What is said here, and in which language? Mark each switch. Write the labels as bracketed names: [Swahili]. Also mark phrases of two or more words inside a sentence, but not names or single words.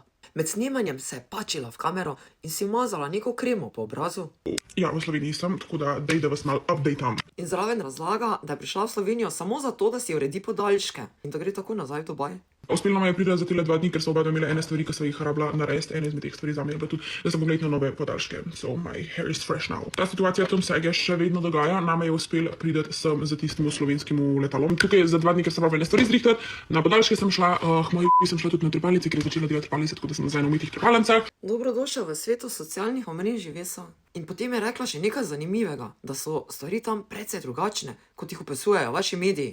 [Slovenian] Med snemanjem se je pačila v kamero in si umazala neko kremo po obrazu. Ja, v Sloveniji sem, tako da dej, da vas malo updateam. In zraven razlaga, da je prišla v Slovenijo samo zato, da si uredi podaljške in da gre tako nazaj v Dubaj. Uspelo nam je priti za tile 2 dni, ker so oba imeli ene stvari, ki so jih rabila narediti. Ena izmed teh stvari zame je bila tudi, da sem pogledal nove podaljške. [English] So my hair is fresh now. [Slovenian] Ta situacija tam se še vedno dogaja. Nama je uspel priti sem za tistim slovenskim letalom. Tukaj za 2 dni, ker sem rabila stvari zrihtati. Na podaljške sem šla, sem šla tudi na trepalnici, ker je začela delati trepalnice, tako da sem nazaj na umitih trepalnicah. Dobrodošel v svetu socialnih omrežij, Vesa. In potem je rekla še nekaj zanimivega, da so stvari tam precej drugačne, kot jih opisujejo vaši mediji.